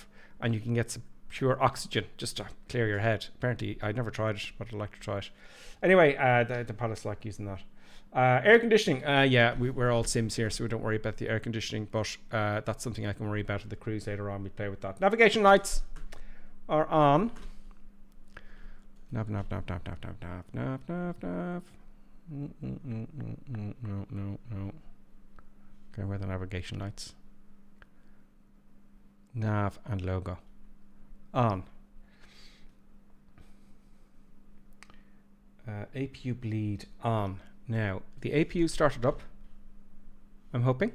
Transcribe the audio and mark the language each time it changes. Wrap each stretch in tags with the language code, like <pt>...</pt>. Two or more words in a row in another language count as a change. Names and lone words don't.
<en>And you can get some pure oxygen just to clear your head. Apparently, I'd never tried it, but I'd like to try it. Anyway, the pilots like using that. Air conditioning. Yeah, we're all Sims here, so we don't worry about the air conditioning. But that's something I can worry about at the cruise later on. We play with that. Navigation lights are on. Nav, nav, nav, nav, nav, nav, nav, nav, nav, nav. No. Okay, where are the navigation lights? Nav and logo on. APU bleed on. Now the APU started up, I'm hoping.</en>